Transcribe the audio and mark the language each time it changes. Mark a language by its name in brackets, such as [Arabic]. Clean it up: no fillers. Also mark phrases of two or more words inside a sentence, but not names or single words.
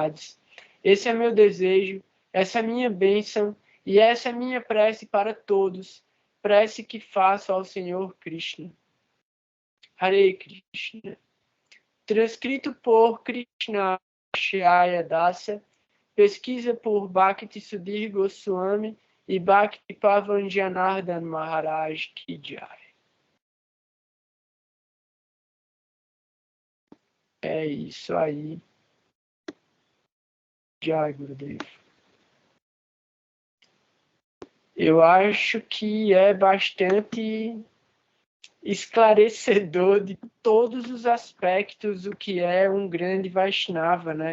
[Portuguese] Esse é meu desejo Essa é a minha bênção e essa é a minha prece para todos, prece que faço ao Senhor Krishna. Hare Krishna. Transcrito por Krishna Shaya Dasa, pesquisa por Bhakti Sudhir Goswami e Bhakti Pavan Janardhan Maharaj [Hindi] Ki Jai. [Portuguese] É isso aí. [Hindi] Jai, Gurudev. [Portuguese] Eu acho que é bastante esclarecedor de todos os aspectos o que é um grande Vaishnava, né?